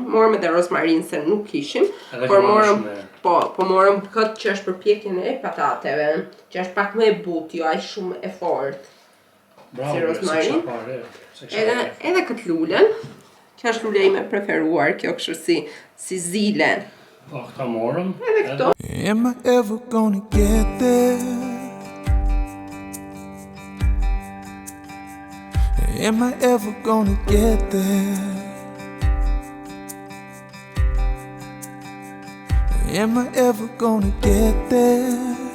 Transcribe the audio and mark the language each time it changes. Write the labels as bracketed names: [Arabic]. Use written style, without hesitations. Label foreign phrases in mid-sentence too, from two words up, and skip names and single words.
[Albanian] Morëm edhe rozmarin se nuk kishim. Por morëm, po morëm këtë që është për pjekjen e patateve, që është pak më e butë, jo aq shumë e fortë. si rozmarin. Edhe këtë lulen. Kjo është luleja ime preferuar, kjo kështu si zile. Po, këta morëm. Edhe këto. [English] Am I ever gonna get there? Am I ever gonna get there? Am I ever gonna get there?